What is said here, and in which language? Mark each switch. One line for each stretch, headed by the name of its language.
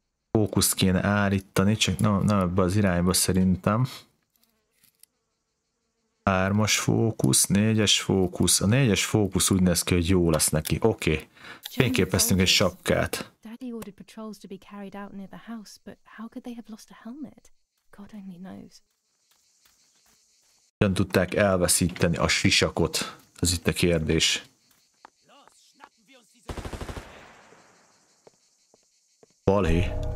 Hungarian: Fókuszt kéne állítani, csak nem ebbe az irányba szerintem. 3-as fókusz, 4-es fókusz. A 4-es fókusz úgy néz ki, hogy jó lesz neki. Oké. Fényképeztünk egy sapkát.
English: Daddy ordered patrols to be carried out near the house, but how could they have lost a helmet? God only knows.
Hungarian: Hogyan tudták elveszíteni a sisakot? Ez itt a kérdés. Balhé.